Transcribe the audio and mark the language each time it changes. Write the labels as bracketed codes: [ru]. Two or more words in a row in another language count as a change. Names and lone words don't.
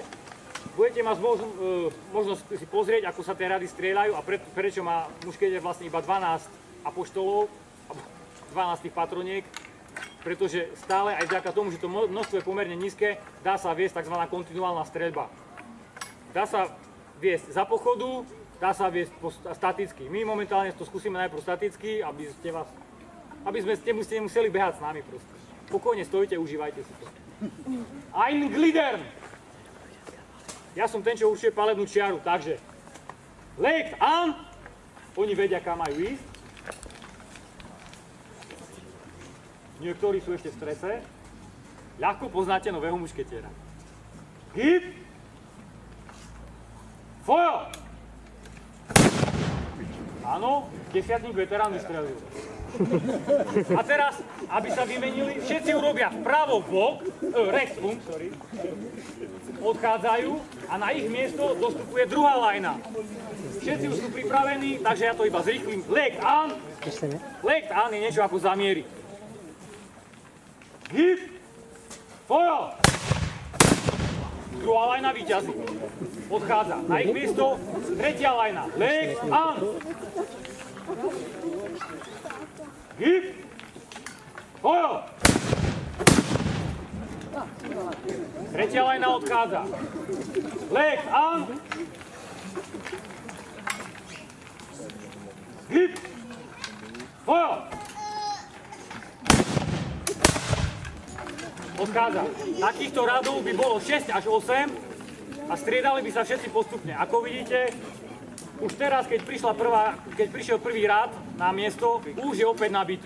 [sk] Budete mať možnosť si pozrieť, ako sa tie rady strieľajú a prečo má mušketier vlastne iba 12 apoštolov, 12 patroniek, pretože stále aj vďaka tomu, že to množstvo je pomerne nízke, dá sa viesť tzv. Kontinuálna streľba. Dá sa viesť za pochodu, dá sa viesť staticky. My momentálne to skúsime najprv staticky, aby ste nemuseli behať s nami proste. Pokojne stojte, užívajte si to. [de] Ein Gliedern! [sk] Ja som ten, čo určuje palebnú čiaru, takže [de] legt an, [sk] oni vedia, kam majú ísť. Niektorí sú ešte v strese. Ľahko poznáte nového mušketiera. [de] Gib! Feuer! [sk] Áno, desiatník veterán vystrelil. A teraz, aby sa vymenili, všetci urobia vpravo bok, odchádzajú a na ich miesto dostupuje druhá lajna. Všetci už sú pripravení, takže ja to iba zrýchlim. [de] Legt an! Legt an [sk] je niečo ako zamieriť. [de] Hip! Feuer! [sk] Druhá lajna víťazí. Odchádza. Na ich miesto tretia lajna. [de] Leg an. Hip. Ojo. [sk] Tretia lajna odchádza. [de] Leg an. Hip. Ojo. [sk] Odchádza. Takýchto radov by bolo 6 až 8 a striedali by sa všetci postupne. Ako vidíte, už teraz, keď prišiel prvý rad na miesto, už je opäť nabitý.